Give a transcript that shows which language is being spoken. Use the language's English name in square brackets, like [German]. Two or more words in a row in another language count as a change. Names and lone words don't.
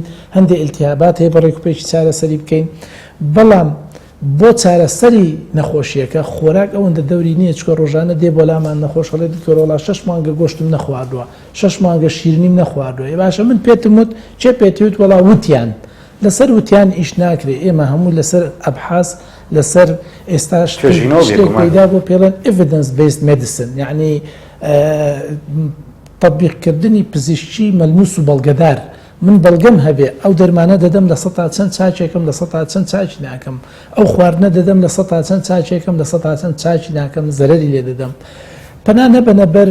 [Central Kurdish] هەندێک ئیلتیهابات هەیە بە ڕێکوپێکی چارەسەری بکەین بەڵام بۆ چارەسەری نەخۆشیەکە خۆراک ئەوەندە دەوری نییە چکە ڕۆژانە دێ بۆ لامان نەخۆش هەڵێ دکتۆرۆڵا 6 مانگە گۆشتم نەخواردووە 6 مانگە شیرنیم نەخواردووە باشە من پێتم وت چێ پێێتیوت وەڵا وتیان لەسەر وتیان ئیش ناکرێ ئێمە هەموو لەسەر ئەبحاس لەسەر ئێستاش پیدا بۆ پێڵێن [English] evidence based medicine [Central Kurdish] یعنی تطبیقکردنی پزیشکی مەلموس و بەڵگەدار من بەڵگەم هەبێ ئەو دەرمانە دەدەم لە 100 چەند چاچێکم لە 100 چەند چاچی ناکەم ئەو خواردنە دەدەم لە 100 چەند چاچێکم لە 100 چەند چاچی ناکەم زەرری لێ دەدەم پەنا نەبەنە بەر